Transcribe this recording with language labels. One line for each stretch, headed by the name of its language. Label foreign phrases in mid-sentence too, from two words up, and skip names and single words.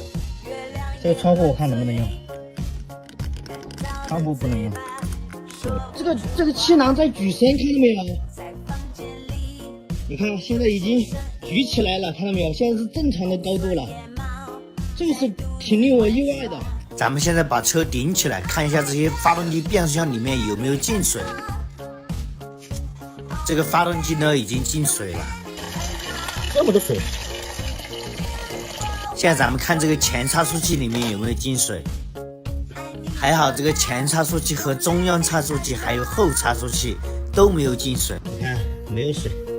Chinese: 這個窗戶我看能不能用？窗戶不能用。這個气囊在舉升，看到没有？你看現在已經舉起來了，看到沒有？現在是正常的高度了，這個是挺令我意外的。咱們現在把車頂起來，看一下這些發動機變速箱裡面有沒有進水。這個發動機呢已經進水了，這麼多水。現在咱們看這個前差速器裡面有沒有進水。還好，這個前差速器和中央差速器還有後差速器都沒有進水，你看沒有水。